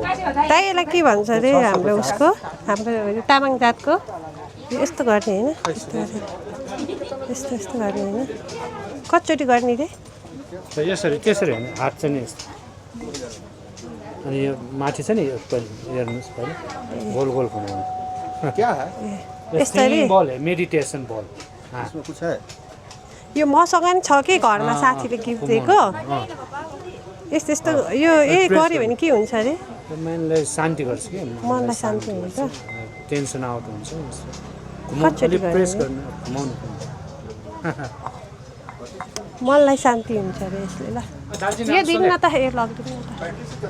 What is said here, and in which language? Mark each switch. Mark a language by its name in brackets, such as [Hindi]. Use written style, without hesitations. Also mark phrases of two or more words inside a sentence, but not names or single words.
[Nepali] दाइ यसलाई के भन्छ अरे हाम्रो उसको हाम्रो यो तामाङ जातको यस्तो गर्ने होइन यस्तो गर्ने होइन कतिचोटि गर्ने रे यसरी त्यसरी होइन हात चाहिँ नि यस्तो अनि यो माथि छ नि यो हेर्नुहोस् पहिला गोल घुमाउनु [Hindi] क्या है [Nepali] यसरी [Hindi] बल है मेडिटेसन बल इसमें कुछ है [Nepali] यो मसँग नि छ कि घरमा साथीले गिफ्ट दिएको यस्तो यो गऱ्यो भने के हुन्छ अरे मनलाई शान्ति गर्छ कि मनलाई शान्ति हुन्छ [English] tension out [Nepali] हुन्छ कतिचोटि प्रेस गर्नु घुमाउनु मनलाई शान्ति हुन्छ अरे यसले ल यो दिनु न त यो लगिदिनु न त